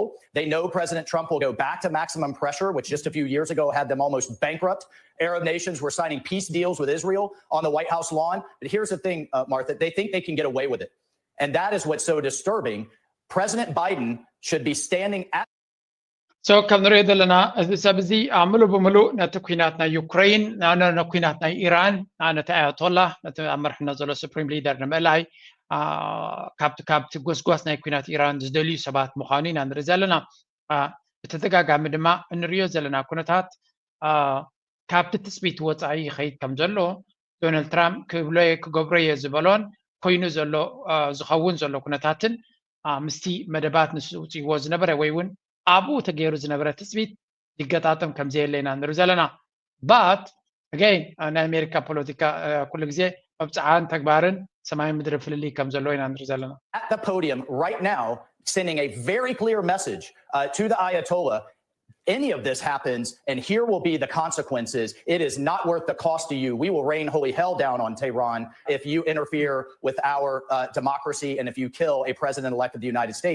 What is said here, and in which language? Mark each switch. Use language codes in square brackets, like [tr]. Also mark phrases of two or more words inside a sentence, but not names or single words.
[en] They know President Trump will go back to maximum pressure, which just a few years ago had them almost bankrupt. Arab nations were signing peace deals with Israel on the White House lawn. But here's the thing, Martha, they think they can get away with it. And that is what's so disturbing. President Biden should be standing at [ti] So ከም ንሪኦ ዘለና እዚ ሰብ እዚ ሙሉእ ብምሉእ ነቲ ኩናት ናይ ዩክሬን ኩናት ናይ ኢራን ነቲ ኣያቶላ ነቲ ኣብ መርሕነት ዘሎ [en] supreme leader [ti] ንምእላይ ካብቲ ጎስጓስ ናይ ኩናት ኢራን ዝደልዩ ሰባት ምዃኑ ኢና ንርኢ ዘለና ብተደጋጋሚ ድማ እንሪኦ ዘለና ኩነታት ካብቲ ትፅቢት ወፃኢ ይኸይድ ከም ዘሎ ዶናልድ ትራምፕ ክገብሮ እየ ዝበሎን ኮይኑ ዘሎ ዝኸውን ዘሎ ኩነታትን ምስቲ መደባት ንሱ ውፅይዎ ዝነበረ ወይ እውን ኣብኡ ተገይሩ ዝነበረ ትፅቢት ይገጣጠም ከም ዘየለና ንርኢ ዘለና [en] but again [ti] ናይ ኣሜሪካ ፖለቲካ ኩሉ ግዜ መብፅዓን ተግባርን ሰማይ ምድሪ ፍልልይ ከም ዘሎ ኢና ንርኢ ዘለና [en] at the podium right now sending a very clear message to the Ayatollah. Any of this happens, and here will be the consequences. It is not worth the cost to you. We will rain holy hell down on Tehran if you interfere with our democracy and if you kill a president-elect of the United States.